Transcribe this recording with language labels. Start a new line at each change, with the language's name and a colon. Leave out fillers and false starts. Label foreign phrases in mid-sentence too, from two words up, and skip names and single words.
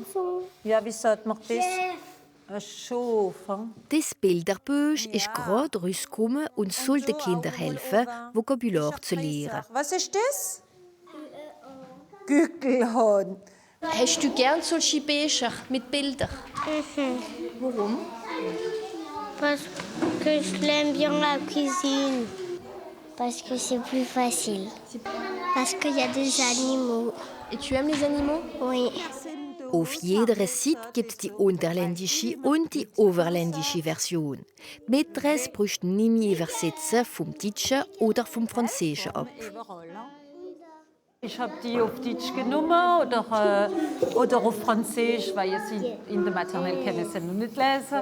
German: Ja, wie sagt man das? Ein Schaf. Das Bilderbuch ist gerade rausgekommen und soll den Kindern helfen, Vokabular zu lernen. Was ist das? Gückelhahn. Hast du gern solche Bücher mit Bildern? Warum?
French: Parce que je l'aime bien la cuisine. Parce que c'est plus facile. Parce qu'il y a des animaux. Et tu aimes les animaux? Oui.
German: Auf jeder Seite gibt es die unterländische und die oberländische Version. Die Mätresse braucht nicht mehr übersetzen vom Deutschen oder vom Französischen ab. Ich habe die auf Deutsch genommen oder auf Französisch, weil sie in der Maternelle können sie noch nicht lesen.